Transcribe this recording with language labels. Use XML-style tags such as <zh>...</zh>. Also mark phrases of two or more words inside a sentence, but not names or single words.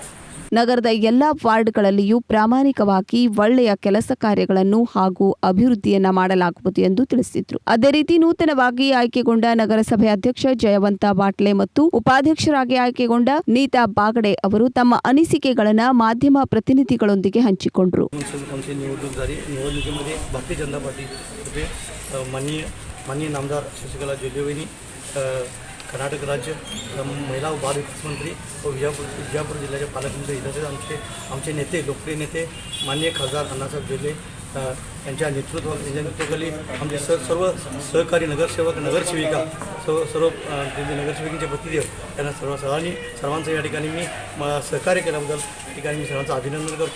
<kn>ನಗರದ ಎಲ್ಲಾ ವಾರ್ಡ್ಗಳಲ್ಲಿಯೂ ಪ್ರಾಮಾಣಿಕವಾಗಿ ಒಳ್ಳೆಯ ಕೆಲಸ ಕಾರ್ಯಗಳನ್ನು ಹಾಗೂ ಅಭಿವೃದ್ಧಿಯನ್ನ ಮಾಡಲಾಗುವುದು ಎಂದು ತಿಳಿಸಿದ್ರು. ಅದೇ ರೀತಿ ನೂತನವಾಗಿ ಆಯ್ಕೆಗೊಂಡ ನಗರಸಭೆ ಅಧ್ಯಕ್ಷ ಜಯವಂತ ಬಾಟ್ಲೆ ಮತ್ತು ಉಪಾಧ್ಯಕ್ಷರಾಗಿ ಆಯ್ಕೆಗೊಂಡ ನೀತಾ ಬಾಗಡೆ ಅವರು ತಮ್ಮ ಅನಿಸಿಕೆಗಳನ್ನು ಮಾಧ್ಯಮ ಪ್ರತಿನಿಧಿಗಳೊಂದಿಗೆ ಹಂಚಿಕೊಂಡರು.</kn> <mr>निवडणुकीमध्ये भारतीय जनता पार्टीतर्फे माननीय नामदार शशिकला जोल्ले कर्नाटक राज्य महिला व बाल विकास मंत्री व विजापूर जिल्ह्याचे पालकमंत्री तसेच आमचे नेते लोकप्रिय नेते माननीय खासदार अण्णासाहेब जोल्ले यांच्या नेतृत्वाखाली आमचे सर्व सहकारी नगरसेवक नगरसेविका सर्व नगरसेविकांचे प्रतिनिधी त्यांना सर्वांचं या ठिकाणी मी सहकार्य केल्याबद्दल ठिकाणी मी सर्वांचं अभिनंदन करतो.</mr>